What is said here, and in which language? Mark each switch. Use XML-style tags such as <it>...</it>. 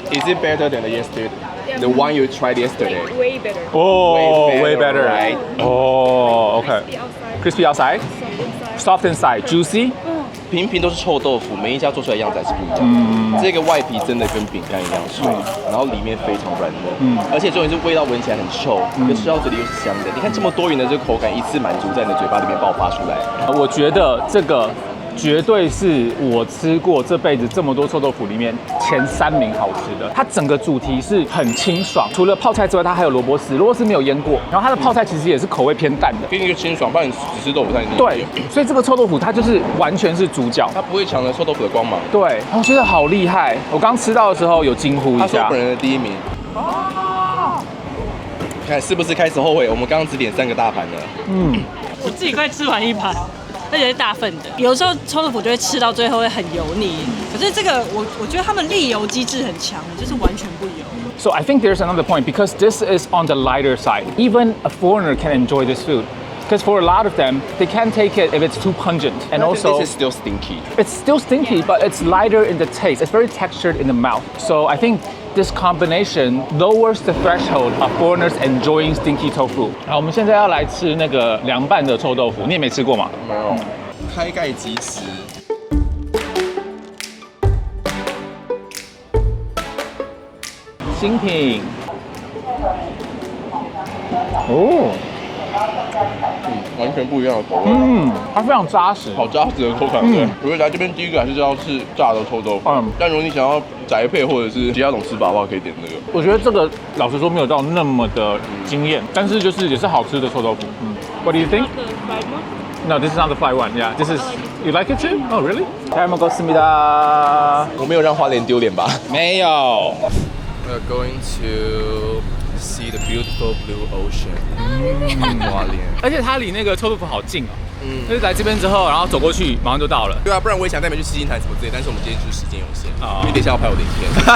<en>Is it better than the yesterday? The one you tried yesterday? Way better. 哦 Way better, right? 哦 ，OK. The outside. Crispy outside, soft inside, juicy.</en> <zh>平平都是臭豆腐，每一家做出来样子还是不一样。这个外皮真的跟饼干一样脆，然后里面非常软嫩，而且重点是味道闻起来很臭，可吃到嘴里又是香的。你看这么多元的这个口感，一次满足在你的嘴巴里面爆发出来。我觉得这个绝对是我吃过这辈子这么多臭豆腐里面前3名好吃的。它整个主题是很清爽，除了泡菜之外，它还有萝卜丝，萝卜丝没有腌过，然后它的泡菜其实也是口味偏淡的，给你一个清爽，不然你只吃豆腐太腻。对，所以这个臭豆腐它就是完全是主角，它不会抢了臭豆腐的光芒。对，我觉得好厉害。我刚吃到的时候有惊呼一下。他是我本人的第1名。看是不是开始后悔？我们刚刚只点3个大盘了。我自己快吃完1盘。而且是大份的，有时候臭豆腐就会吃到最后会很油腻，可是这个我觉得他们沥油机制很强，就是完全不油。</zh> <en>So I think there's another point because this is on the lighter side. Even a foreigner can enjoy this food. Because for a lot of them, they can't take it if it's too pungent. And also, this is still stinky. It's still stinky, but it's lighter in the taste. It's very textured in the mouth. So I think this combination lowers the threshold of foreigners enjoying stinky tofu.</en> <zh>好，我们现在要来吃那个凉拌的臭豆腐，你也没吃过吗？没有。开盖即食。新品。哦。完全不一样的口味。它非常扎实，好扎实的口感。我觉得来这边第一个还是要吃炸的臭豆腐。但如果你想要宅配或者是其他种吃法的话，可以点这个。我觉得这个老实说没有到那么的惊艳，但是就是也是好吃的臭豆腐。</zh> <en>What do you think? No, this is not the fried one. Yeah, this is. You like it too? Oh, really?</en> <ko>잘 먹었습니다.</ko> <zh>我没有让花莲丢脸吧？没有。</zh> <en>We're going to see the beautiful blue ocean.</en> <zh>花莲。而且它离那个臭豆腐好近哦。就是来这边之后，然后走过去，马上就到了。对啊，不然我也想带你们去七星潭什么之类，但是我们今天就是时间有限，因为等一下要拍我的影片。</zh>